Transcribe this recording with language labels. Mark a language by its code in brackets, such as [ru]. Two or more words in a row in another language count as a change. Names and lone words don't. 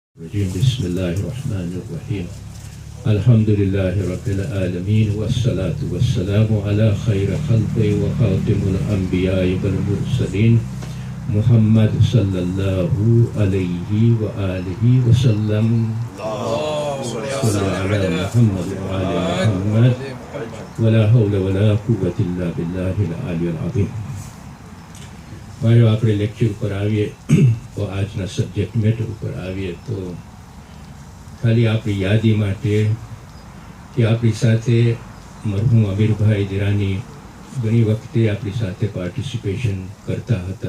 [ar] بسم الله الرحمن الرحيم الحمد لله رب العالمين والصلاة والسلام على خير خلقه وخاتم الأنبياء والمرسلين محمد صلى الله عليه وآله وسلم. محمد وآل محمد ولا حول ولا قوة إلا بالله العلي العظيم. [gu] भाइयों, આપણે લેક્ચર ઉપર આવીએ તો આજના [en] subject matter [gu] ઉપર આવીએ તો ખાલી આપણી યાદી માટે કે આપણી સાથે મરહૂમ અમીરભાઈ દિરાની ઘણી વખતે આપણી સાથે પાર્ટિસિપેશન કરતા હતા.